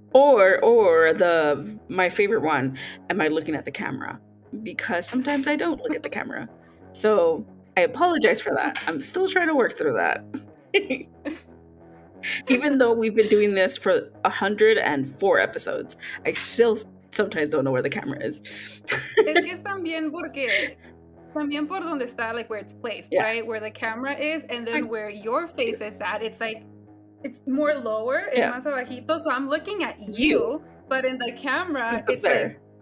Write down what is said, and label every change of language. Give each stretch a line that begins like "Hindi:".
English: Or my favorite one, am I looking at the camera? Because sometimes I don't look at the camera. So I apologize for that. I'm still trying to work through that. Even though we've been doing this for 104 episodes, I still sometimes don't know where the camera is.
Spanish: Es que es también por donde está,
English: like where it's placed, right? Where the camera is, and then where your face is at, it's like, it's more lower, it's
Spanish: más abajito,
English: so I'm looking at you, but in the camera, it's there.